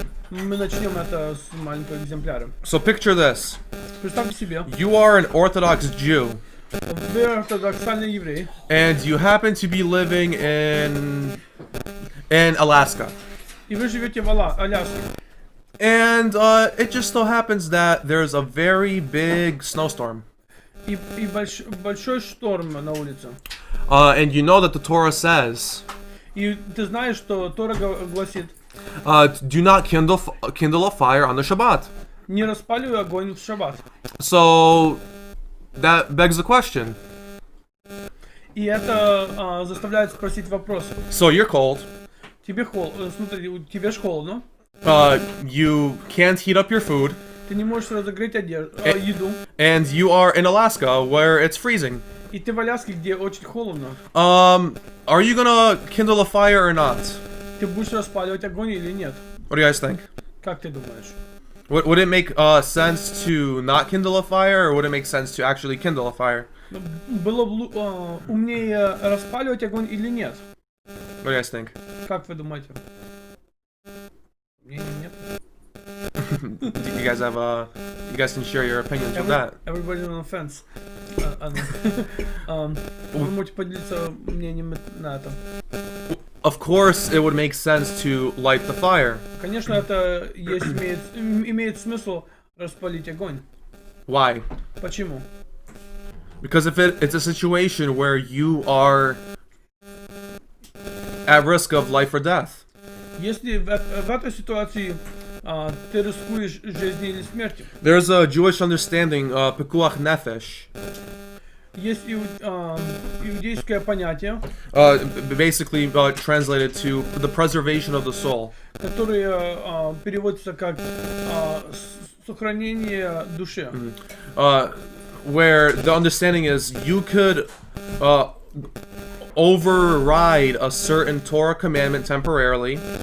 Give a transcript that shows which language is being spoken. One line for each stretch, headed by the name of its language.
Russian: Мы начнем это с маленького экземпляра.
English: So picture this.
Russian: Представьте себе,
English: You are an Orthodox Jew,
Russian: вы ортодоксальный еврей,
English: and you happen to be living in Alaska.
Russian: и вы живете в Аляске.
English: And it just so happens that there's a very big snowstorm.
Russian: И большой шторм на улице.
English: And you know that the Torah says,
Russian: И ты знаешь, что Тора гласит,
English: do not kindle a fire on the Shabbat.
Russian: не распаливай огонь в шаббат.
English: So that begs the question.
Russian: И это заставляет спросить вопрос.
English: So you're cold.
Russian: Тебе тебе ж холодно.
English: You can't heat up your food.
Russian: Ты не можешь разогреть еду.
English: And you are in Alaska where it's freezing.
Russian: И ты в Аляске, где очень холодно.
English: Are you gonna kindle a fire or not?
Russian: Ты будешь распаливать огонь или нет?
English: What do you guys think?
Russian: Как ты думаешь?
English: Would it make sense to not kindle a fire, or would it make sense to actually kindle a fire?
Russian: Было бы умнее распаливать огонь или нет?
English: What do you guys think?
Russian: Как вы думаете? Мнения нет?
English: You guys can share your opinions with that. Everybody on the fence.
Russian: Вы можете поделиться мнением на это.
English: Of course, it would make sense to light the fire.
Russian: Конечно, это имеет смысл распалить огонь.
English: Why?
Russian: Почему?
English: Because if it's a situation where you are at risk of life or death.
Russian: Если в этой ситуации ты рискуешь жизнью или смертью.
English: There's a Jewish understanding, pekuach nefesh.
Russian: Есть иудейское понятие,
English: basically translated to the preservation of the soul.
Russian: которое переводится как сохранение души.
English: Where the understanding is you could override a certain Torah commandment temporarily.